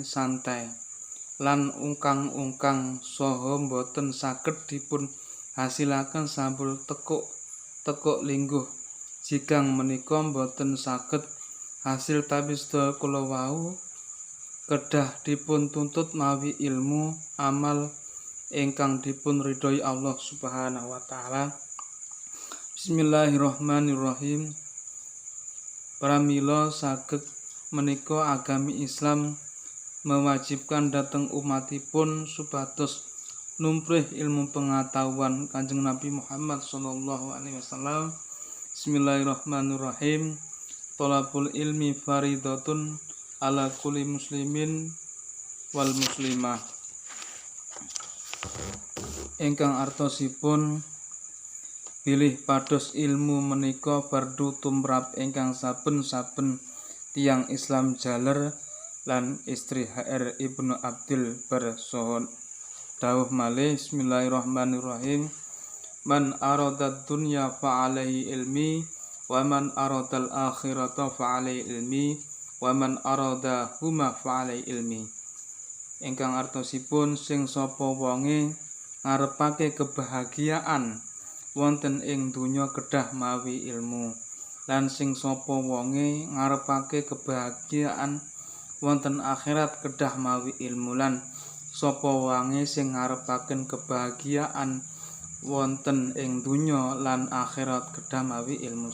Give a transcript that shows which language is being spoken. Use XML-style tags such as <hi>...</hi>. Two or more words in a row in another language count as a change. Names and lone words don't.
<jv>santai lan ungkang-ungkang saha boten saged dipun hasilaken sambil tekuk lingguh jikang menika boten saged hasil tapi sedaya kula wau kedah dipun tuntut mawi ilmu amal ingkang dipun ridhoi Allah</jv> <ar>سبحانه وتعالى. بسم الله الرحمن الرحيم.</ar> <jv>Pramila saged menika agami Islam mewajibkan dhateng umatipun supados numprih ilmu pengetahuan Kanjeng Nabi Muhammad</jv> <ar>صلى الله عليه وسلم. بسم الله الرحمن الرحيم. طلب العلم فريضة على كل مسلم والمسلمة.</ar> <jv>Ingkang artosipun bilih pados ilmu menika fardu tumrap ingkang saben-saben tiyang Islam jaler lan istri HR Ibnu Abdil Bar saha dawuh malih</jv> <ar>بسم الله الرحمن الرحيم. من أراد الدنيا فعليه العلم ومن أراد الآخرة فعليه العلم ومن أرادهما فعليه العلم.</ar> <jv>Ingkang artosipun sing sapa wonge ngarepake kebahagiaan wonten ing donya kedah mawi ilmu lan sing sapa wonge ngarepake kebahagiaan wonten akhirat kedah mawi ilmu lan sapa wonge sing ngarepaken kebahagiaan wonten ing donya lan akhirat kedah mawi ilmu.</jv>